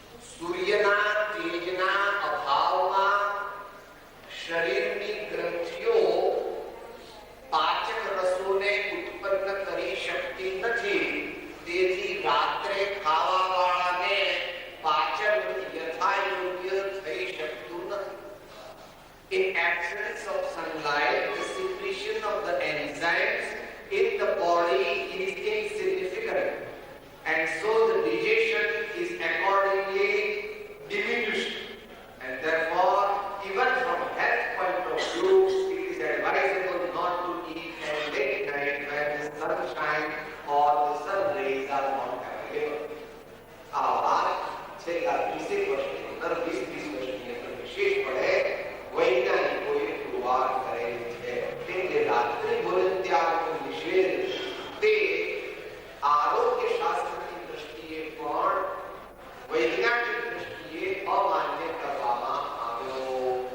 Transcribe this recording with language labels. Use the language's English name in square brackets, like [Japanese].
[Gujarati] સૂર્યના તેજના અભાવમાં શરીરની ગ્રંથિઓ પાચક રસોને ઉત્પન્ન કરી શકતી નથી. તેથી રાત્રે ખાવા વાળાને પાચન યથાયોગ્ય થઈ શકતું નથી. [English] In absence of sunlight, the secretion of the enzymes in the body is insignificant, and so the digestion is accordingly diminished. And therefore, even from health point of view, it is advisable not to eat at late night when the sunshine or the sun rays are not available. [Gujarati] આ વાત છેલ્લા 20 વર્ષની અંદર 20-30 વર્ષની અંદર વિશેષ પડે વૈજ્ઞાનિકોએ પુરવાર કરેલી છે. તે રાત્રિ ભોજન ત્યાગનો નિષેધ તે આરોગ્ય શાસ્ત્રની દ્રષ્ટિએ પણ વૈજ્ઞાનિક દ્રષ્ટિએ અમાન્ય કરવામાં આવ્યો.